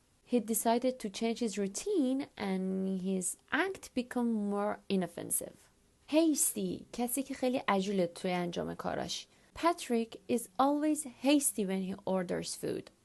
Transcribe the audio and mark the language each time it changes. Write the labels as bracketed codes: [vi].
[en] he decided to change his routine and his act become more inoffensive. [fa] hasty کسی که خیلی عجوله توی انجام کاراش. [en] Patrick is always hasty when he orders food.